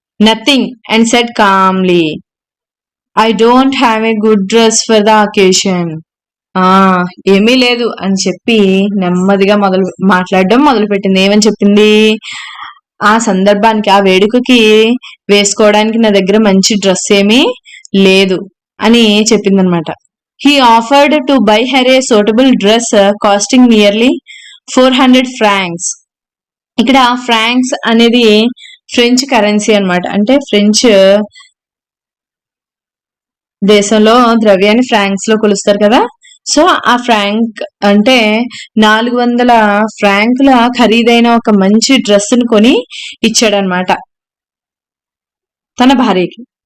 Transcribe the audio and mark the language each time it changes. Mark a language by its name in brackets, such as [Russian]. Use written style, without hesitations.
[English] Nothing and said calmly, I don't have a good dress for the occasion. [Telugu] ఏమీ లేదు అని చెప్పి నెమ్మదిగా మాట్లాడడం మొదలు పెట్టింది. ఏమని చెప్పింది, ఆ సందర్భానికి, ఆ వేడుకకి వేసుకోవడానికి నా దగ్గర మంచి డ్రెస్ ఏమీ లేదు అని చెప్పింది అనమాట. [English] He offered to buy her a suitable dress costing nearly 400 francs. [Telugu] ఇక్కడ ఫ్రాంక్స్ అనేది ఫ్రెంచ్ కరెన్సీ అన్నమాట. అంటే ఫ్రెంచ్ దేశంలో ద్రవ్యాన్ని ఫ్రాంక్స్ లో కొలుస్తారు కదా. సో ఆ ఫ్రాంక్ అంటే 400 ఫ్రాంకుల ఖరీదైన ఒక మంచి డ్రెస్ ని కొని ఇచ్చాడనమాట తన భార్యకి.